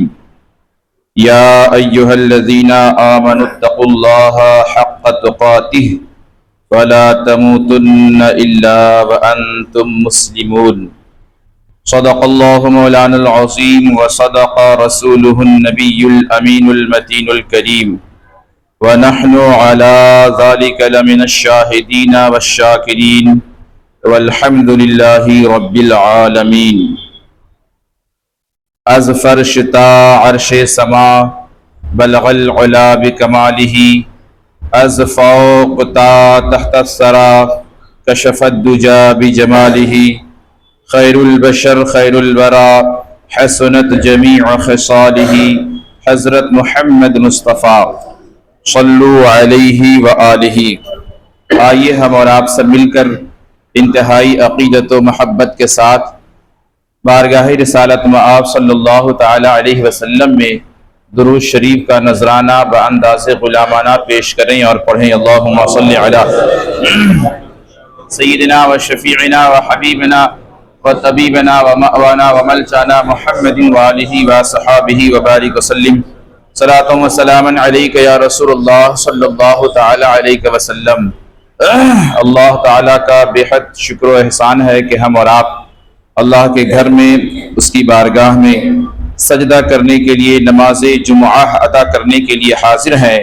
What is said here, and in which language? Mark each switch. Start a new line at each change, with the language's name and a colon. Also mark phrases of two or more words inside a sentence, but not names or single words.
Arabic: يا أيها الذين آمنوا اتقوا الله حق تقاته ولا تموتن إلا وأنتم مسلمون صدق الله مولانا العظيم وصدق رسوله النبي الأمين المتين الكريم ونحن على ذلك لمن الشاهدين والشاكرين والحمد لله رب العالمين۔
Persian: از فرش تا عرش سما
Arabic: بلغ العلا بکمالہ،
Persian: از فوق تا
Arabic: تحت الثری کشف الدجا بجمالہ، خیر البشر خیر الورا حسنت جمیع خصالہ، حضرت محمد مصطفیٰ صلو علیہ وآلہ۔
Urdu: آئیے ہم اور آپ سب مل کر انتہائی عقیدت و محبت کے ساتھ بارگاہ رسالت مآب
Arabic: صلی اللہ تعالی علیہ وسلم
Urdu: میں درود شریف کا نذرانہ بانداز غلامانہ پیش کریں اور پڑھیں۔
Arabic: اللہم صلی علی سیدنا و شفیعنا و حبیبنا و طبیبنا و مأوانا و ملجانا محمد و آلہ و صحابہ و بارک وسلم۔ صلاۃ و سلاما علیک یا رسول اللہ صلی اللہ تعالی علیہ وسلم۔
Urdu: اللہ تعالیٰ کا بے حد شکر و احسان ہے کہ ہم اور آپ اللہ کے گھر میں اس کی بارگاہ میں سجدہ کرنے کے لیے، نماز جمعہ ادا کرنے کے لیے حاضر ہیں۔